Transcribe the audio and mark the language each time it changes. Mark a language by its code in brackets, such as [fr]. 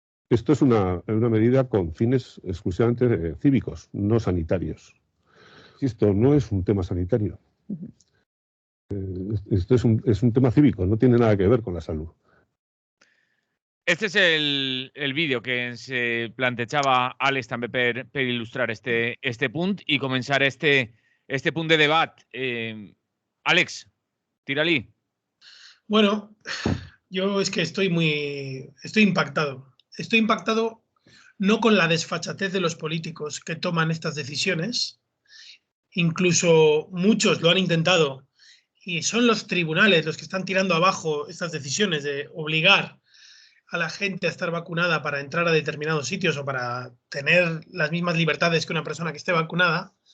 [es] Esto es una medida con fines exclusivamente cívicos, no sanitarios. Esto no es un tema sanitario. Esto es un tema cívico, no tiene nada que ver con la salud. Este es el vídeo [ca] que ens plantejava Àlex també per il·lustrar este punt i començar este punt de debat. Àlex, tira-li. [es] Bueno, Yo es que estoy impactado. Estoy impactado no con la desfachatez de los políticos que toman estas decisiones. Incluso muchos lo han intentado y son los tribunales los que están tirando abajo estas decisiones de obligar a la gente a estar vacunada para entrar a determinados sitios o para tener las mismas libertades que una persona que esté vacunada.